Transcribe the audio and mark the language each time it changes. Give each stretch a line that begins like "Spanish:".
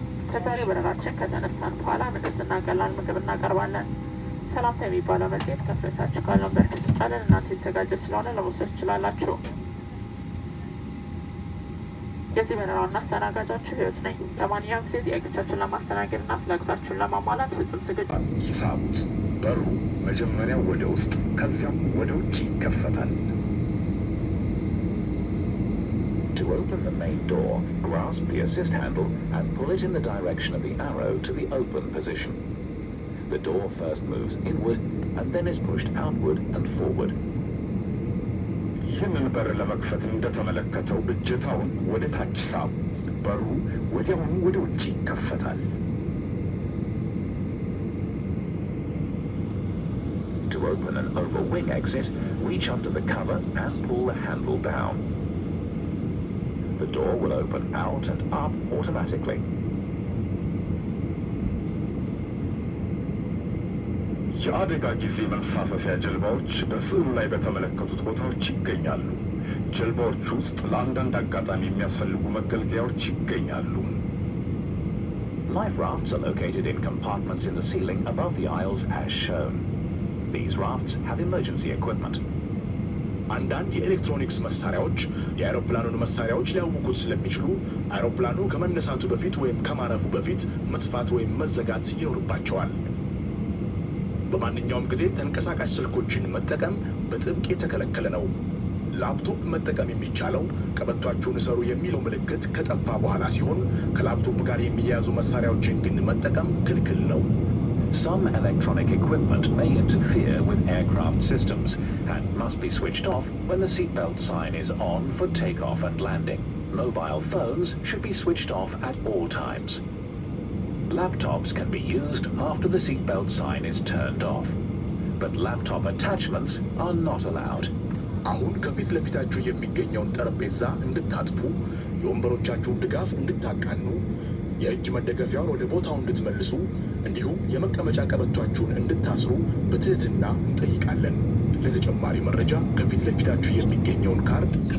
Amharic: ከዛሬ በረራችን ከተነሳን በኋላ ምግብና ቀላል ምግብ እናቀርባለን። ሰላምታ የሚባለው መጽሔት ከፍታችሁ ካለው በፊት ጫለን እናንተ የተዘጋጀ ስለሆነ ለመውሰድ ትችላላችሁ። የዚህ በረራውና አስተናጋጃችሁ ህይወት ነኝ። ለማንኛውም ጊዜ ጥያቄዎቻችሁን ለማስተናገድና ፍላጎታችሁን ለማሟላት ፍጹም ዝግጁ። ይሳቡት። በሩ መጀመሪያ ወደ ውስጥ ከዚያም ወደ ውጭ ይከፈታል።
English: To open the main door, grasp the assist handle and pull it in the direction of the arrow to the open position. The door first moves inward and then is pushed outward and forward.
Amharic: ይህንን በር ለመክፈት እንደተመለከተው እጀታውን ወደ ታች ሳቡ። በሩ ወዲያውኑ ወደ ውጭ ይከፈታል።
English: To open an overwing exit, reach under the cover and pull the handle down. The door will open out and up automatically.
Amharic: የአደጋ ጊዜ መንሳፈፊያ ጀልባዎች በስዕሉ ላይ በተመለከቱት ቦታዎች ይገኛሉ። ጀልባዎች ውስጥ ለአንዳንድ አጋጣሚ የሚያስፈልጉ መገልገያዎች ይገኛሉ።
English: Life rafts are located in compartments in the ceiling above the aisles as shown. These rafts have emergency equipment.
Amharic: አንዳንድ የኤሌክትሮኒክስ መሳሪያዎች የአውሮፕላኑን መሳሪያዎች ሊያውኩት ስለሚችሉ አውሮፕላኑ ከመነሳቱ በፊት ወይም ከማረፉ በፊት መጥፋት ወይም መዘጋት ይኖርባቸዋል። በማንኛውም ጊዜ ተንቀሳቃሽ ስልኮችን መጠቀም በጥብቅ የተከለከለ ነው። ላፕቶፕ መጠቀም የሚቻለው ቀበቷችሁን እሰሩ የሚለው ምልክት ከጠፋ በኋላ ሲሆን ከላፕቶፕ ጋር የሚያያዙ መሳሪያዎችን ግን መጠቀም ክልክል ነው።
English: Some electronic equipment may interfere with aircraft systems and must be switched off when the seatbelt sign is on for takeoff and landing. Mobile phones should be switched off at all times. Laptops can be used after the seatbelt sign is turned off, but laptop attachments are not allowed.
Amharic: አሁን ከፊት ለፊታችሁ የሚገኘውን ጠረጴዛ እንድታጥፉ፣ የወንበሮቻችሁን ድጋፍ እንድታቃኑ፣ የእጅ መደገፊያውን ወደ ቦታው እንድትመልሱ እንዲሁም የመቀመጫ ቀበቷችሁን እንድታስሩ በትህትና እንጠይቃለን። ለተጨማሪ መረጃ ከፊት ለፊታችሁ የሚገኘውን ካርድ